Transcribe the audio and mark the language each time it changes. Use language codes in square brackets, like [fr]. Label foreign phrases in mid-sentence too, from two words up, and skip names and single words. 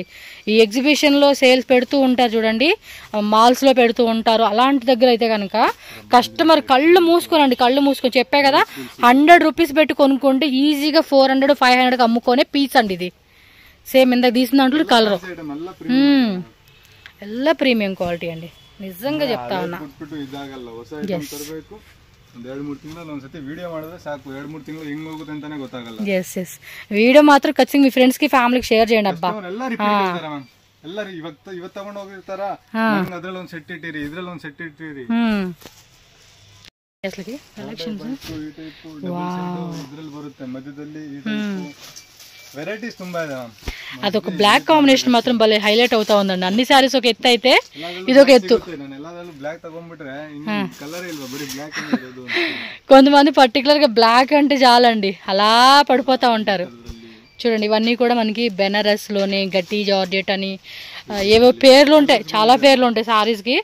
[te] ఈ ఎగ్జిబిషన్లో సేల్స్ పెడుతూ ఉంటారు చూడండి, మాల్స్లో పెడుతూ ఉంటారు, అలాంటి దగ్గర అయితే కనుక కస్టమర్ కళ్ళు మూసుకొని చెప్పే కదా 100 రూపీస్ పెట్టి కొనుక్కుంటే ఈజీగా 400 500కి అమ్ముకునే పీస్ అండి ఇది. సేమ్ ఇందాక తీసిన దాంట్లో కలర్ ಎಲ್ಲ [en] premium quality [te] ಅಂడి, నిజంగా చెప్తా ఉన్నా. వీడియో మాత్రం ఖచ్చితంగా మీ ఫ్రెండ్స్ కి ఫ్యామిలీకి షేర్ చేయండి అబ్బా. [kn] వెరైటీస్ ತುಂಬಾ ಇದೆ. [te] అదొక [en] black combination [te] మాత్రం భలే హైలైట్ అవుతా ఉందండి. అన్ని సారీస్ ఒక ఎత్తు అయితే ఇది ఒక ఎత్తు. కొంతమంది పర్టికులర్ గా బ్లాక్ అంటే చాలండి అలా పడిపోతా ఉంటారు. చూడండి ఇవన్నీ కూడా మనకి బెనారస్ లోనే గట్టి జార్జెట్ అని ఏవో పేర్లు ఉంటాయి, చాలా పేర్లు ఉంటాయి సారీస్ కి.